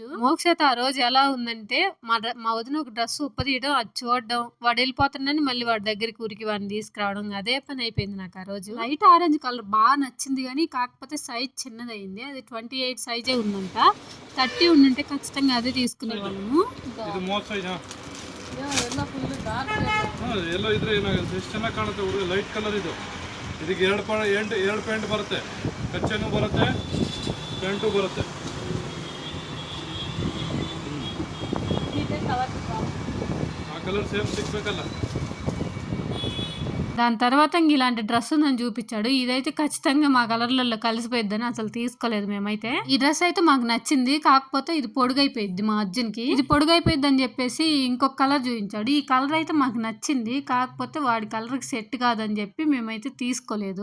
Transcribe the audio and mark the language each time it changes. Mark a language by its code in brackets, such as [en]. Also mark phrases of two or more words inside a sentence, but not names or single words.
[te] మోక్షత ఆ రోజు ఎలా ఉందంటే, మా వదిన ఒక డ్రెస్ ఉప్పదీయడం, అది చూడడం, వాడు వెళ్ళిపోతున్నాడని మళ్ళీ వాడి దగ్గరికి ఊరికి వాడిని తీసుకురావడం, అదే పని అయిపోయింది నాకు ఆ రోజు. [en] light orange colour [te] బాగా నచ్చింది కానీ కాకపోతే సైజ్ చిన్నదైంది. అది 28 సైజే ఉందంట. 30 ఉండుంటే ఖచ్చితంగా అదే తీసుకునే వాళ్ళము. [kn] ಎಲ್ಲೋ ಇದ್ರೆ ಏನಾಗುತ್ತೆ, ಎಷ್ಟು ಚೆನ್ನಾಗಿ ಕಾಣುತ್ತೆ ಹುಡುಗ. [en] light colour [kn] ಇದು. ಇದಕ್ಕೆ ಎರಡು ಪ್ಯಾಂಟ್ ಬರುತ್ತೆ, ಕಚ್ಚೆನೂ ಬರುತ್ತೆ, ಪ್ಯಾಂಟು ಬರುತ್ತೆ. ಆ [en] colour same [kn] ಸಿಗ್ಬೇಕಲ್ಲ. [te] దాని తర్వాత ఇంక ఇలాంటి డ్రెస్ ఉందని చూపించాడు. ఇదైతే ఖచ్చితంగా మా కలర్లలో కలిసిపోయిద్దని అసలు తీసుకోలేదు మేమైతే. ఈ డ్రెస్ అయితే మాకు నచ్చింది, కాకపోతే ఇది పొడుగైపోయిద్ది మా అర్జున్కి. ఇది పొడుగైపోయిద్ది అని చెప్పేసి ఇంకొక కలర్ చూపించాడు. ఈ కలర్ అయితే మాకు నచ్చింది, కాకపోతే వాడి కలర్కి సెట్ కాదని చెప్పి మేమైతే తీసుకోలేదు.